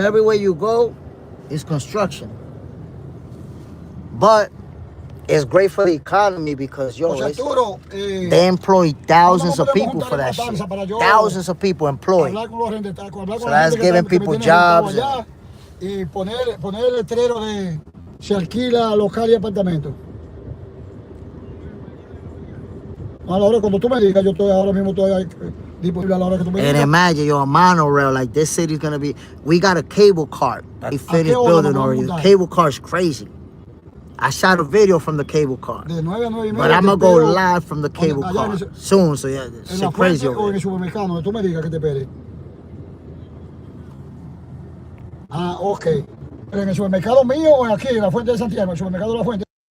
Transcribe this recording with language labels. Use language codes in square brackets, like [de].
[en] Everywhere you go, it's construction. But it's great for the economy because, they employ thousands of people for that shit. Thousands of people employed. So that's giving people jobs. [es] Y poner el letrero de se alquila local y apartamento. A la hora cuando tú me digas, yo estoy ahora mismo disponible a la hora que tú me digas. [en] And imagine, a monorail, like this city's gonna be, we got a cable car that they finished building already. The cable car's crazy. I shot a video from the cable car. [es] De 9 a 9:30. [en] But I'm gonna go live from the cable car soon, so yeah, it's crazy over [es] o en [en] there. [es] el supermercado, donde tú me digas que te espere. Ah, ok. Pero en el supermercado mío o aquí, en la Fuente de Santiago, el supermercado de la Fuente.